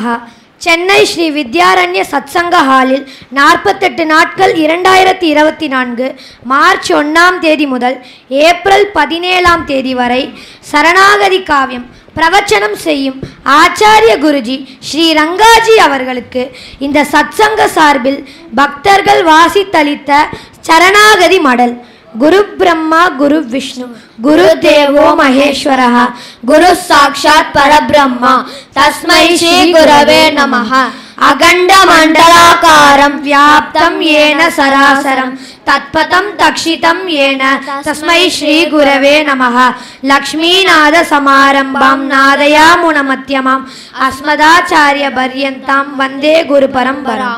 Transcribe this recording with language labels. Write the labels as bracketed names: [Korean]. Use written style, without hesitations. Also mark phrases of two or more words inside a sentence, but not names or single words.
[Tamil] சென்னை ஸ்ரீ வித்யாரண்ய சத்சங்க ஹாலில் 48 நாட்கள் 2024 மார்ச் 1ஆம் தேதி முதல் ஏப்ரல் 17ஆம் தேதி வரை [Sanskrit] சரணாகதி காவியம் [Tamil] பிரவச்சனம் செய்யும் ஆச்சாரிய குருஜி ஸ்ரீ ரங்காஜி அவர்களுக்கு இந்த சத்சங்க சார்பில் பக்தர்கள் வாசித்தளித்த சரணாகதி மடல். [Sanskrit] குரு பிரம்மா குரு விஷ்ணு குரு தேவோ மகேஸ்வரः குரு சாக்ஷாத் பரபிரம்மா தஸ்மை ஸ்ரீ குரவே நமः. அகண்ட மண்டலாகாரம் வியாப்தம் ஏன சராசரம் தத்பதம் தக்ஷிதம் ஏன தஸ்மை ஸ்ரீ குரவே நமः. லக்ஷ்மீநாத சமாரம்பாம் நாதயாமுனமத்யமாம் அஸ்மதாச்சாரிய பர்யந்தாம் வந்தே குரு பரம்பராம்.